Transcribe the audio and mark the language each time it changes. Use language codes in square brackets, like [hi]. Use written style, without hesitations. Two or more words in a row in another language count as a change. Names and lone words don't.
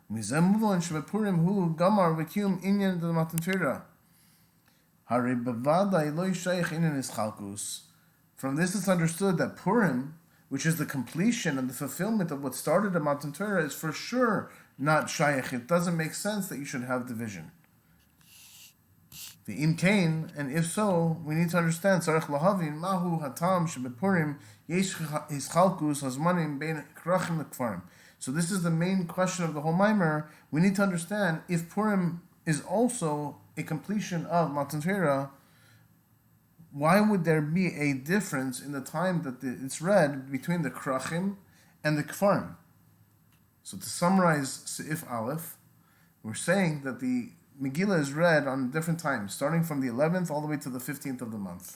[en] From this it's understood that Purim, which is the completion and the fulfillment of what started at Matan Torah, is for sure not shaykh. It doesn't make sense that you should have division. [he] The אם כן, [en] and if so, we need to understand [he] צריך להבין מהו הטעם שבפורים יש התחלקות הזמנים בין כרכים לכפרים. [en] So this is the main question of the whole Maamer. We need to understand if Purim is also a completion of Matan Torah, why would there be a difference in the time that it's read between the krachim and the kfarim? So to summarize [he] סעיף אלף, [en] we're saying that the Megillah is read on different times, starting from the 11th all the way to the 15th of the month.